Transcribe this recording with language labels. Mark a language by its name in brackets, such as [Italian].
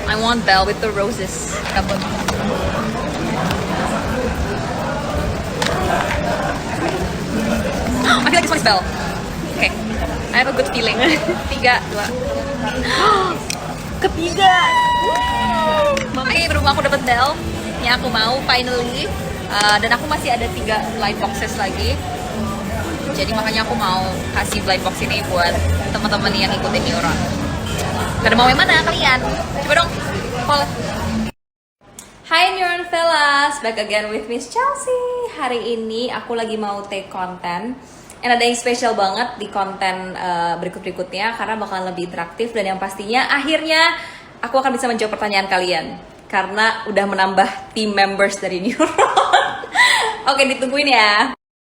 [English] I want Belle with the roses. [Indonesian] Dapat. [English] I feel like this one is Belle. Okay, I have a good feeling. [Indonesian] 3, 2. Ketiga. Makanya berhubung aku dapat Belle yang aku mau finally. Dan aku masih ada 3 blind boxes lagi. Jadi makanya aku mau kasih blind box ini buat teman-teman yang ikutin Neuron. Pada mau yang mana kalian? Coba dong, follow. [English] Hai Neuron Fellas, back again with Miss Chelsea. [Indonesian] Hari ini aku lagi mau take konten, and ada yang spesial banget di konten berikut-berikutnya karena bakalan lebih interaktif dan yang pastinya akhirnya aku akan bisa menjawab pertanyaan kalian karena udah menambah team members dari Neuron. Oke, ditungguin ya.